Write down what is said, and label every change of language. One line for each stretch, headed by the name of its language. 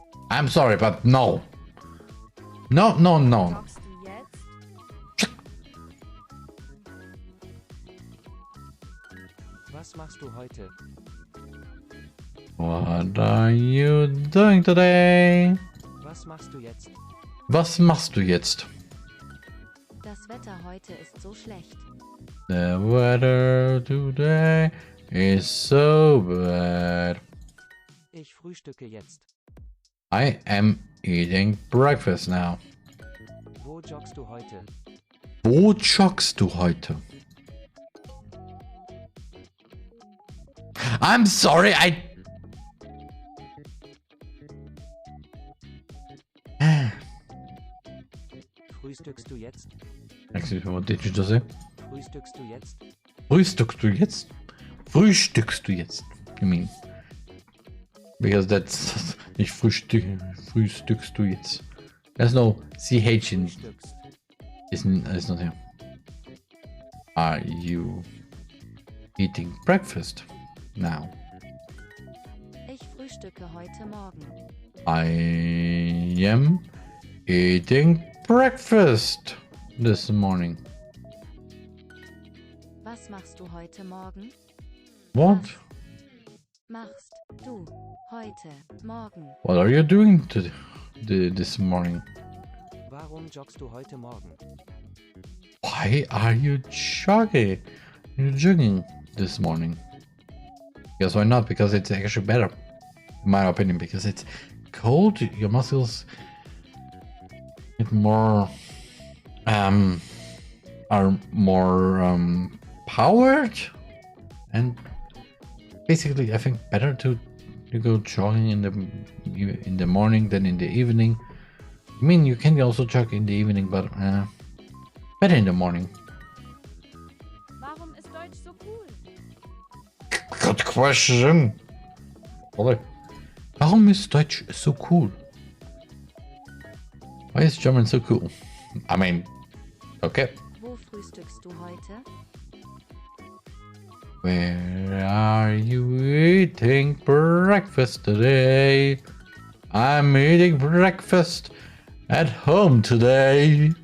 English: I'm sorry, but no. No.
German: Joggst du jetzt? Was machst du heute?
English: What are you doing today?
German: Was machst du jetzt? Was machst du jetzt? Das Wetter heute ist so schlecht. The weather today is so bad. Ich frühstücke jetzt.
English: I am eating breakfast now.
German: Wo joggst du heute? Wo joggst du heute?
English: I'm sorry,
German: Frühstückst du jetzt?
English: Excuse me, what did you just say?
German: Frühstückst du jetzt? Frühstückst du jetzt? Frühstückst du jetzt?
English: I mean, because that's
German: nicht frühstückst du jetzt.
English: There's no CH in it's not here. Are you eating breakfast now?
German: Ich frühstücke heute Morgen.
English: I am eating breakfast this morning.
German: Was machst du heute Morgen?
English: What?
German: Machst du heute Morgen?
English: What are you doing this morning?
German: Warum joggst du heute Morgen?
English: Why are you jogging? You're jogging this morning. Because why not? Because it's actually better, in my opinion. Because it's cold, your muscles get more are more powered, and basically I think better to go jogging in the morning than in the evening. I mean, you can also jog in the evening, but better in the morning.
German: Warum ist Deutsch so cool?
English: Good question.
German: Warum ist Deutsch so cool?
English: Why is German so cool? I mean, okay.
German: Wo frühstückst du heute?
English: Where are you eating breakfast today? I'm eating breakfast at home today.